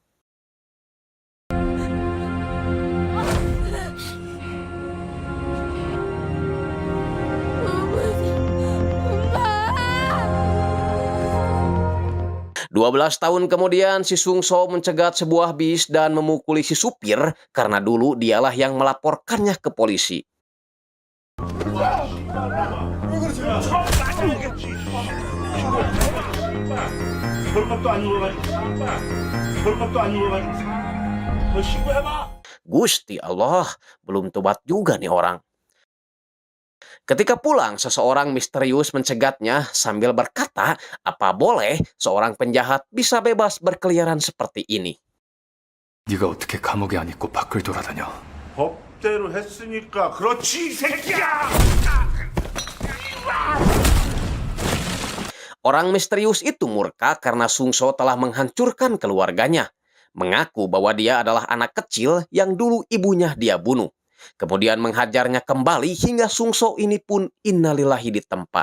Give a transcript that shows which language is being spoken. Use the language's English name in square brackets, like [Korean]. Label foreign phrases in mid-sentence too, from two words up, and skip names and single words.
[Indonesian] Mama. 12 tahun kemudian si Sungso mencegat sebuah bis dan memukuli si supir karena dulu dialah yang melaporkannya ke polisi. [Korean] 별것도 아니고 가지고 별것도 아니고 가지고 너 신고해봐. [Indonesian] Gusti Allah, belum tobat juga nih orang. Ketika pulang, seseorang misterius mencegatnya sambil berkata, apa boleh seorang penjahat bisa bebas berkeliaran seperti ini? [Korean] 네가 어떻게 감옥에 안 있고 밖을 돌아다녀? 법대로 했으니까 그렇지 이 새끼야. [Indonesian] Orang misterius itu murka karena Sungso telah menghancurkan keluarganya. Mengaku bahwa dia adalah anak kecil yang dulu ibunya dia bunuh. Kemudian menghajarnya kembali hingga Sungso ini pun innalillahi di tempat.